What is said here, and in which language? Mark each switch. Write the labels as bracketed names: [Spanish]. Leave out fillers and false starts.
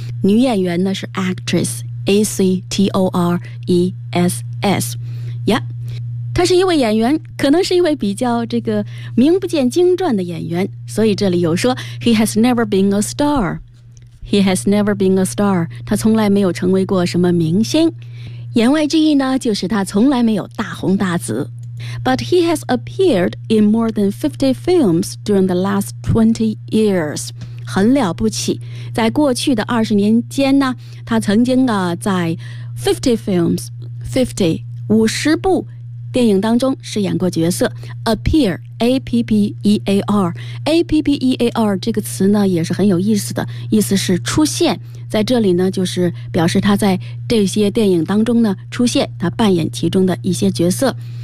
[Chinese] 女演员呢是 actress。A-C-T-O-R-E-S-S Yep 他是一位演员，可能是一位比较这个名不见经传的演员，所以这里有说 [English] He has never been a star. He has never been a star. [Chinese] 他从来没有成为过什么明星，言外之意呢就是他从来没有大红大紫。 [English] But he has appeared in more than 50 films during the last 20 years. [Chinese] 很了不起，在过去的二十年间呢，他曾经在50 films 50 电影当中饰演过角色。 appear A-P-P-E-A-R A-P-P-E-A-R 这个词呢也是很有意思的，意思是出现，在这里呢就是表示他在这些电影当中呢出现，他扮演其中的一些角色。